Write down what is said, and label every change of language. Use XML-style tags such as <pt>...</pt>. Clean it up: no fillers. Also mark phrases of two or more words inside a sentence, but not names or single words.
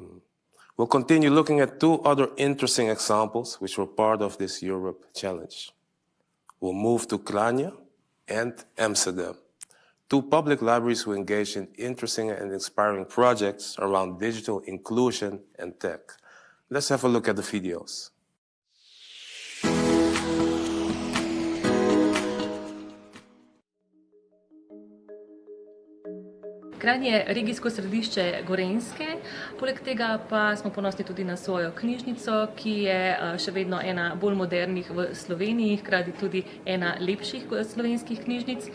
<en>We'll continue looking at 2 other interesting examples which were part of this Europe Challenge. We'll move to Kranje and Amsterdam, 2 public libraries who engage in interesting and inspiring projects around digital inclusion and tech. Let's have a look at the videos.</en> <sl>Kranj je regijsko središče Gorenjske, poleg tega pa smo ponosni tudi na svojo knjižnico, ki je še vedno ena bolj modernih v Sloveniji, hkrati tudi ena lepših slovenskih knjižnic.</sl>